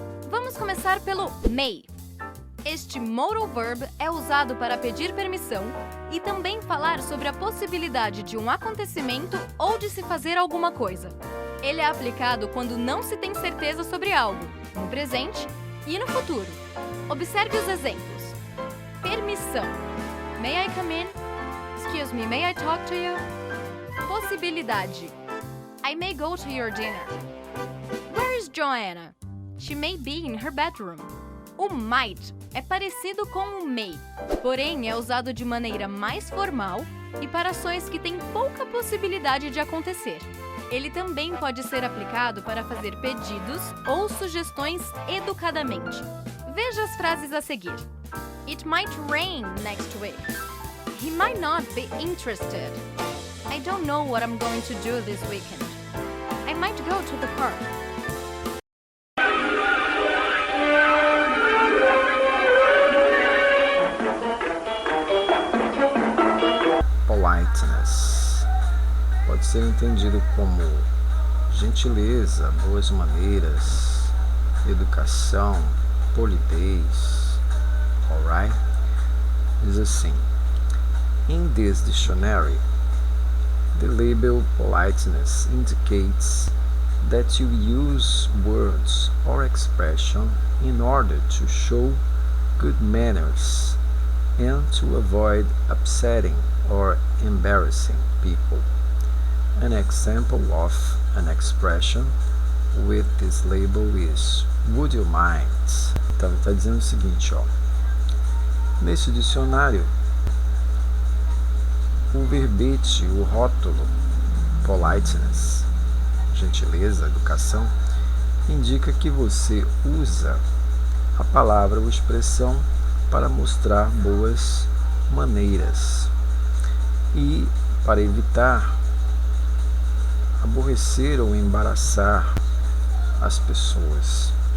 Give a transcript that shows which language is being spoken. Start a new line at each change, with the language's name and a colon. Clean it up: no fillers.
Portuguese: Vamos começar pelo may. Este modal verb é usado para pedir permissão e também falar sobre a possibilidade de um acontecimento ou de se fazer alguma coisa. Ele é aplicado quando não se tem certeza sobre algo, no presente e no futuro. Observe os exemplos. Permissão.
English: May I come in? Excuse me, may I talk to you? Possibilidade. I may go to your dinner. Where is Joanna? She may be in her bedroom.
Portuguese: O might é parecido com o may, porém é usado de maneira mais formal e para ações que têm pouca possibilidade de acontecer. Ele também pode ser aplicado para fazer pedidos ou sugestões educadamente. Veja as frases a seguir.
English: It might rain next week. He might not be interested. I don't know what I'm going to do this weekend. I might go to the park.
Portuguese: Politeness pode ser entendido como gentileza, boas maneiras, educação, polidez.
English: Alright?
Portuguese: Diz assim:
English: In this dictionary, the label politeness indicates that you use words or expression in order to show good manners and to avoid upsetting or embarrassing people. An example of an expression with this label is would you mind?
Portuguese: Então está dizendo o seguinte, ó. Nesse dicionário, o verbete, o rótulo politeness, gentileza, educação, indica que você usa a palavra ou expressão para mostrar boas maneiras e para evitar aborrecer ou embaraçar as pessoas.